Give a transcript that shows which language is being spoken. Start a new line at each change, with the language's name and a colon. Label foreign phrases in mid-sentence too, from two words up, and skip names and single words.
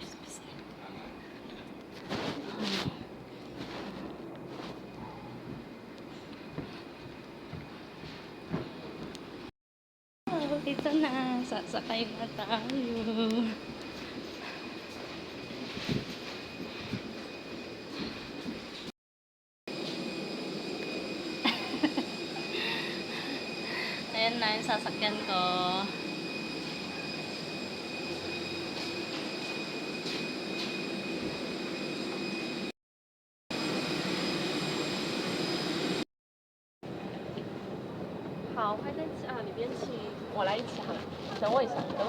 Filipino: Ito na, sasakay na tayo. Ayan na yung sasakyan ko.
Chinese: 好，还在里边请我来一起好了，等我一下。